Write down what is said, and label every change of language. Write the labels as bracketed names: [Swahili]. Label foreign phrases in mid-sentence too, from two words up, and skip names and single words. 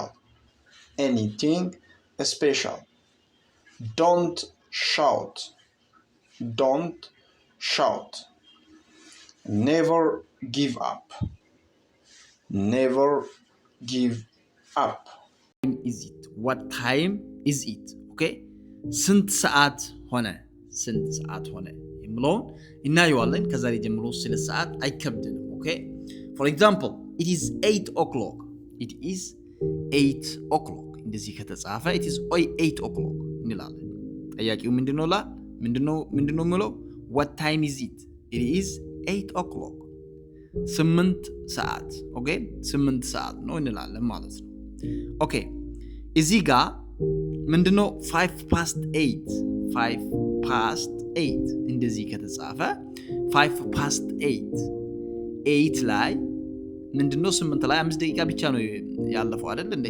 [English] Anything special. Don't shout. Don't shout. Never give up. Never give up. Is it? What time is it? Okay? [Amharic] ስንት ሰዓት ሆነ? ስንት ሰዓት ሆነ የሚለውን እናየዋለን። ከዛሬ ጀምሮ ስለ ሰዓት አይከብድንም። ኦኬ? [English] For example, it is 8 o'clock. It is 8 o'clock. [Amharic] እንደዚህ ከተጻፈ [English] it is 8 o'clock [Amharic] እንላለን። ጠያቂው ምንድነው የሚለው? [English] What time is it? It is 8 o'clock. [Amharic] 8 ሰዓት። ኦኬ? 8 ሰዓት ነው እንላለን ማለት ነው። ኦኬ እዚህ ጋር ምንድነው [English] 5 past 8 5 past 8 [Amharic] እንደዚህ ከተጻፈ [English] 5 past 8 [Amharic] 8 ላይ ምንድነው 8 ላይ 5 ደቂቃ ብቻ ነው ያለፈው አይደል እንዴ?